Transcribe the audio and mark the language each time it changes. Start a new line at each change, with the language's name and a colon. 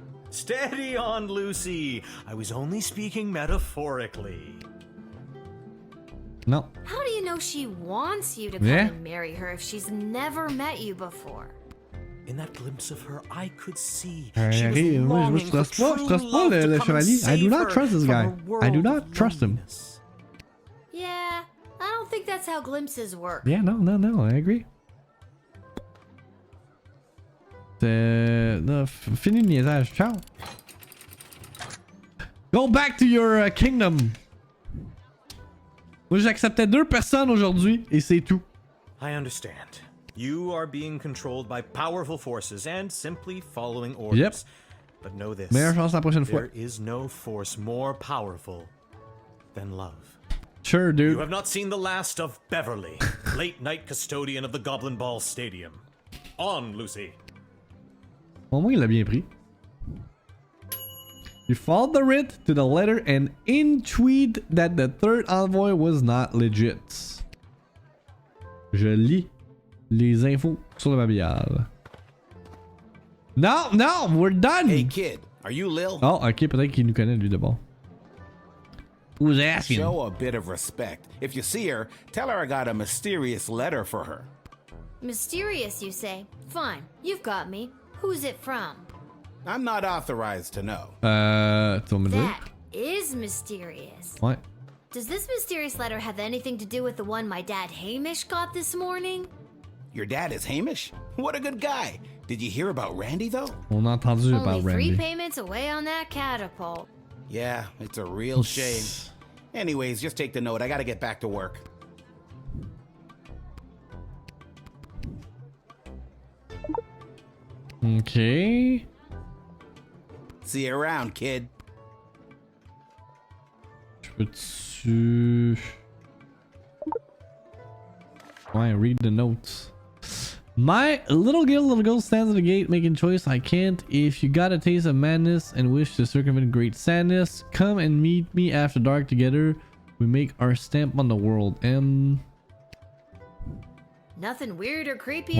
English: Steady on, Lucy. I was only speaking metaphorically. No. How do you know she wants you to come and marry her if she's never met you before? In that glimpse of her, I could see
French: Moi, je trust pas le chevalier.
English: I do not trust this guy. I do not trust him. Yeah, I don't think that's how glimpses work. Yeah, no, I agree.
French: No, fini le niaisage. Ciao.
English: Go back to your kingdom.
French: Moi, j'acceptais 2 personnes aujourd'hui et c'est tout.
English: I understand. You are being controlled by powerful forces and simply following orders. Yep. But know this.
French: Meilleure chance la prochaine fois.
English: There is no force more powerful than love. Sure, dude. You have not seen the last of Beverly, late night custodian of the Goblin Ball Stadium. On, Lucy.
French: Au moins, il l'a bien pris.
English: You followed the writ to the letter and intuit that the 3rd envoy was not legit.
French: Je lis les infos sur le babillard.
English: No, we're done. Hey kid, are you Lil?
French: Oh, ok, peut-être qu'il nous connaît lui d'abord.
English: Who's asking? Show a bit of respect. If you see her, tell her I got a mysterious letter for her. Mysterious, you say? Fine, you've got me. Who's it from? I'm not authorized to know.
French: Tu vas me dire?
English: That is mysterious.
French: Ouais.
English: Does this mysterious letter have anything to do with the one my dad Hamish got this morning? Your dad is Hamish? What a good guy. Did you hear about Randy though?
French: On a entendu about
English: Only 3 Randy. payments away on that catapult. Yeah, it's a real shame. Anyways, just take the note. I gotta get back to work. Okay. See you around, kid.
French: Je peux-tu... Ouais,
English: read the notes. My little girl stands at the gate making choice I can't. If you got a taste of madness and wish to circumvent great sadness, come and meet me after dark together. We make our stamp on the world. Nothing weird or creepy